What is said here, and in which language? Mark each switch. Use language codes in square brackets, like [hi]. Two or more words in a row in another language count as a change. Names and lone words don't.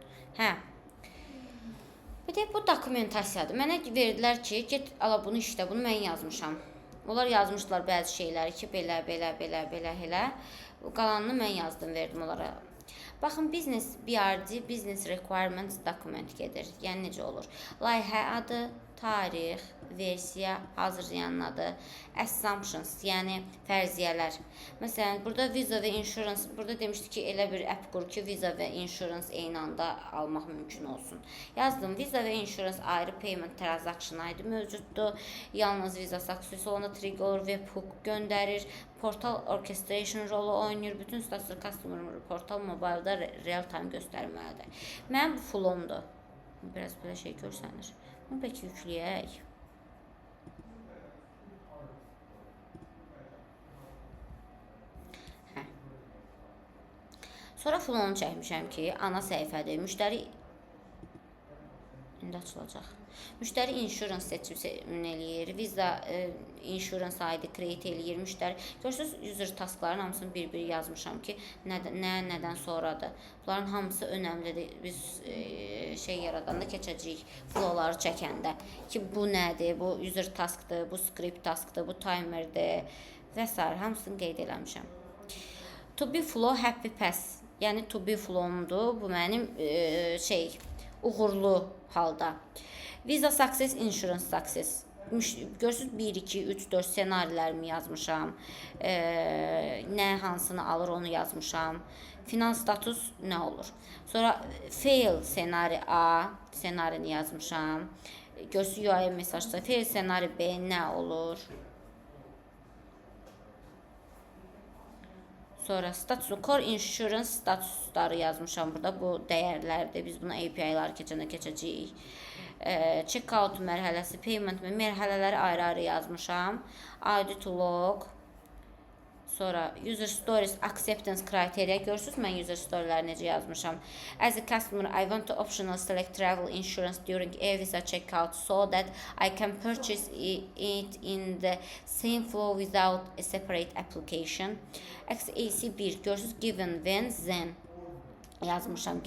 [az] Hə. Bir də bu dokumentasiyadır. Mənə verdilər ki, get ala bunu işlə, bunu mən yazmışam. Onlar yazmışlar bəzi şeyləri ki, belə, belə, belə, belə, elə. Qalanını mən yazdım, verdim onlara. Baxın, [en] business BRD, business requirements document [az] gedir. Yəni necə olur? Layihə adı, tarix, versiya, hazırlayanın adı, assumptions, yəni fərziyyələr. Məsələn, burada visa və insurance, burada demişdi ki, elə bir app qur ki, visa və insurance eyni anda almaq mümkün olsun. Yazdım, visa və insurance ayrı [en] payment transaction ID [az] mövcuddur. Yalnız [en] visa success [az] olanda trigger olur, webhook göndərir. [en] Portal orchestration [az] rolu oynayır. Bütün status [en] customer portal [az] mobildə [en] real time [az] göstərməlidir. Mənim bu flowumdur. Biraz belə şey görsənir. Bunu bəlkə yükləyək. Hə. Sonra flowunu çəkmişəm ki, ana səhifədir. Müştəri indi açılacaq. Müştəri insurance seçim eləyir. Visa insurance ID create eləyir. Müştəri görürsüz, [en] user taskların [az] hamısını bir-bir yazmışam ki, nədən sonradır. Bunların hamısı önəmlidir. Biz şey yaradanda keçəcəyik, flowları çəkəndə ki, bu nədir? Bu [en] user taskdır, [az] bu [en] script taskdır, [az] bu timerdir və s. hamısını qeyd eləmişəm. [en] To be flow happy pass. [az] Yəni [en] to be flowumdur. [az] Bu mənim uğurlu halda. [en] Visa success, insurance success. [az] Görürsüz 1, 2, 3, 4 ssenarilərimi yazmışam. Nə hansını alır onu yazmışam. [en] Final status [az] nə olur? Sonra fail ssenari A ssenarini yazmışam. Görürsüz UI mesajda fail ssenari B nə olur? Sonra statusu [en] core insurance statusları [az] yazmışam burada. Bu dəyərlərdir. Biz buna API-ları keçəcəyik. Checkout mərhələsi, payment mərhələləri ayrı-ayrı yazmışam. [en] Audit log. Sonra user stories acceptance criteria. [az] Görürsünüz mən [en] user storyləri [az] necə yazmışam. [en] As a customer, I want to optional select travel insurance during e-visa checkout so that I can purchase it in the same flow without a separate application. [az] AC1 görürsünüz [en] given, when, then [az] yazmışam.